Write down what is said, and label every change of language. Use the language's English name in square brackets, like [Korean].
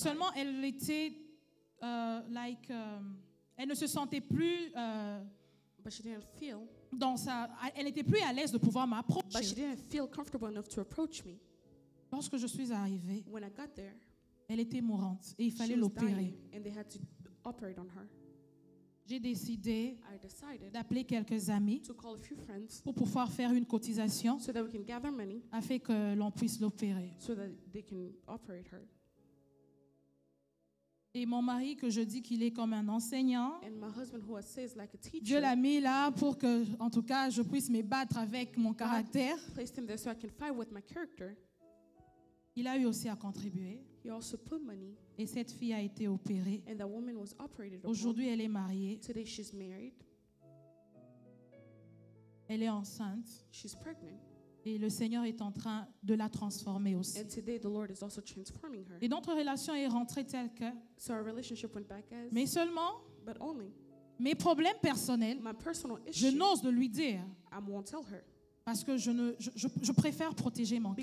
[French] seulement elle était, elle ne se sentait plus [English] But she didn't feel. [French] elle n'était plus à l'aise de pouvoir [English] But she [French] m'approcher. [English] didn't feel comfortable enough to approach me. [French] Lorsque je suis arrivée, [English] When I got there, [French] elle était mourante et il [English] she [French] fallait [English] was [French] l'opérer. [English] dying, and they had to operate on her. [French] J'ai décidé [English] I decided [French] d'appeler quelques amis [English] to call a few friends [French] pour pouvoir faire une cotisation [English] so that we can gather money [French] afin que l'on puisse l'opérer. [English] so that they can operate her. [French] Et mon mari, que je dis qu'il est comme un enseignant, [English] And my husband, who I say is like a [French] Dieu [English] teacher, [French] l'a mis là pour que, en tout cas, je puisse me battre avec mon caractère. [English] placed him there so I can fight with my character. [French] Il a eu aussi à contribuer [English] He also put money, [French] et cette fille a été opérée. [English] and that woman was operated upon. [French] Aujourd'hui, elle est mariée, [English] Today she's married, [French] elle est enceinte [English] she's pregnant, [French] et le Seigneur est en train de la transformer aussi. [English] and today the Lord is also transforming her. [French] Et notre relation est rentrée telle que, [English] So our relationship went back as, [French] mais seulement [English] but only [French] mes problèmes personnels, [English] my personal [French] je [English] issue, [French] n'ose de lui dire [English] I won't tell her [French] parce que je préfère protéger mon cœur.